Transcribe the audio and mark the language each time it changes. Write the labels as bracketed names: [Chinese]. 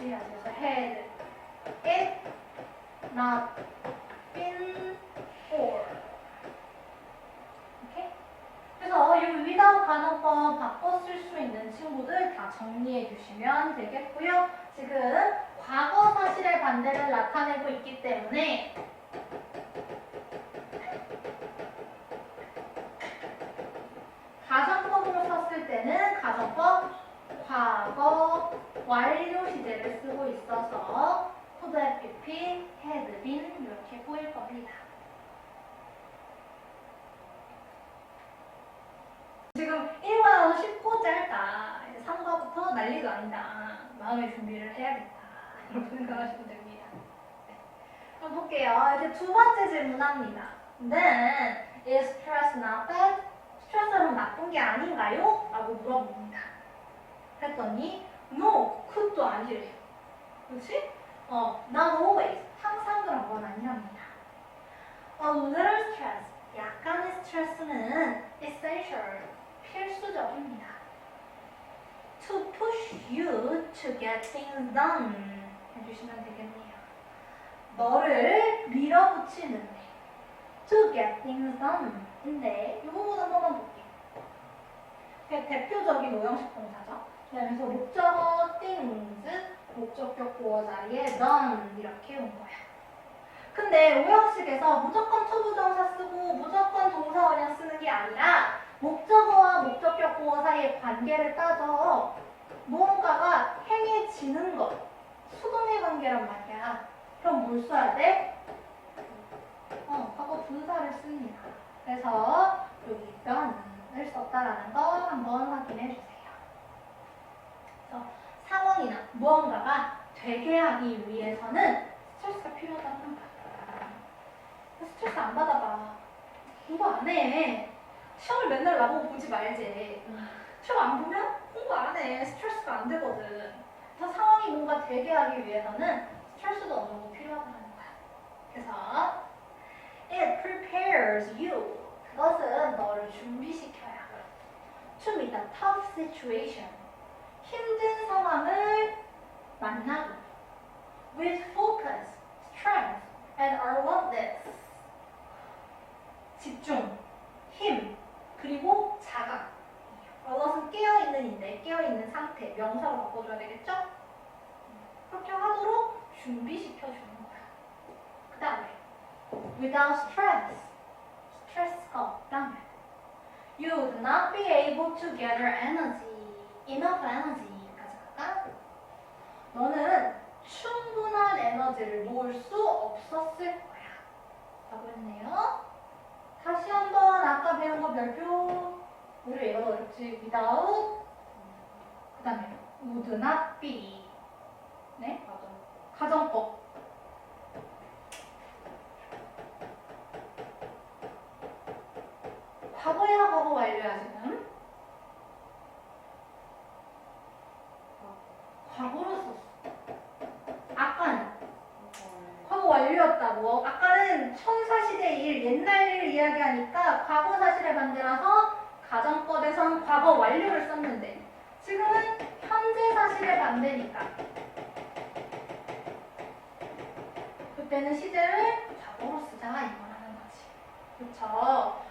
[Korean] 그래서 [English] had it not been for. [Korean] 오케이? 그래서 이 without 가정법 바꿔 쓸 수 있는 친구들 다 정리해 주시면 되겠고요. 지금 과거 사실의 반대를 나타내고 있기 때문에 가정법으로 썼을 때는 가정법 과거 완료 시제를 쓰고 있어서 could have been, had been 이렇게 보일 겁니다. 지금 1과 나와서 쉽고 짧다. 이제 3과부터 난리도 아니다. 마음의 준비를 해야겠다. 이렇게 생각하시면 됩니다. 네. 그럼 볼게요. 이제 두 번째 질문합니다. [English] Then, is stress not bad? [Korean] 스트레스는 나쁜 게 아닌가요? 라고 물어봅니다. 그랬더니 no, could도 아니래요. 그렇지? [English] not always. [Korean] 항상 그런 건 아니랍니다. [English] A little stress, [Korean] 약간의 스트레스는 [English] essential, [Korean] 필수적입니다. [English] To push you to get things done [Korean] 해주시면 되겠네요. 너를 밀어붙이는 밀어붙이는데 [English] to get things done [Korean] 인데 이 부분 한 번만 볼게요. 대표적인 오형식 동사죠. 그래서 목적어 things 목적격 보어 자리에 done 이렇게 온 거야. 근데 오형식에서 무조건 투부정사 쓰고 무조건 동사원형 쓰는 게 아니라 목적어와 목적격 보어 사이의 관계를 따져 무언가가 행해지는 것, 수동의 관계란 말이야. 그럼 뭘 써야 돼? 과거 분사를 씁니다. 그래서 여기 done을 썼다라는 거 한번 확인해 주세요. 그래서 상황이나 무언가가 되게 하기 위해서는 스트레스가 필요하다는 거야. 스트레스 안 받아봐. 공부 안 해. 시험을 맨날 나보고 보지 말지. 시험 안 보면 공부 안 해. 스트레스가 안 되거든. 그래서 상황이 뭔가 되게 하기 위해서는 스트레스도 어느 정도 필요하다는 거야. 그래서 [English] it prepares you. [Korean] 그것은 너를 준비시켜야 [English] to meet a tough situation. [Korean] 힘든 상황을 만나고 [English] with focus, strength, and alertness. [Korean] 집중, 힘, 그리고 자각. alert은 깨어있는인데 깨어있는 상태, 명사로 바꿔줘야 되겠죠? 그렇게 하도록 준비시켜주는 거야. 그 다음에 [English] without stress, [Korean] 스트레스가 없다면 [English] you would not be able to gather energy, enough energy까지 [Korean] 갈까? 너는 충분한 에너지를 모을 수 없었을 거야 라고 했네요. 다시 한번 아까 배운 거 별표 우리 이거 어렵지. without 그 다음에 [English] would not be [Korean] 네? 가정법 과거야 과거 완료야 지금 과거로 썼어. 아까는 과거 완료였다고. 아까는 천사시대 일, 옛날 일을 이야기하니까 과거 사실에 반대라서 가정법에선 과거 완료를 썼는데 지금은 현재 사실에 반대니까 그때는 시제를 과거로 쓰자 이거라는 거지. 그쵸?